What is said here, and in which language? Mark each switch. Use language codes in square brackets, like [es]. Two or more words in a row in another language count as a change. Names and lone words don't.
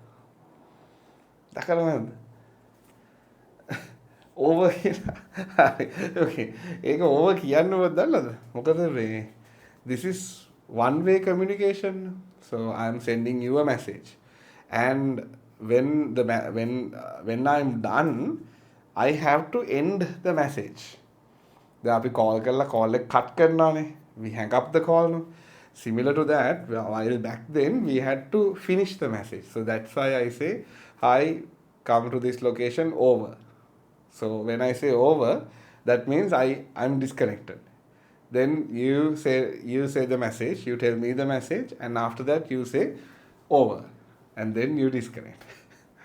[si] දැකලා නැද්ද? over කියලා. Okay. ඒක over කියන්නවත් දන්නවද? මොකද මේ [en] this is one way communication. So I am sending you a message, and when I'm done, I have to end the message. [si] දැන් අපි call කරලා call එක cut කරනවානේ. [en] We hang up the call. No? Similar to that, while back then we had to finish the message. So that's why I say, hi, come to this location, over. So when I say over, that means I'm disconnected. Then you say the message, you tell me the message, and after that you say over, and then you disconnect.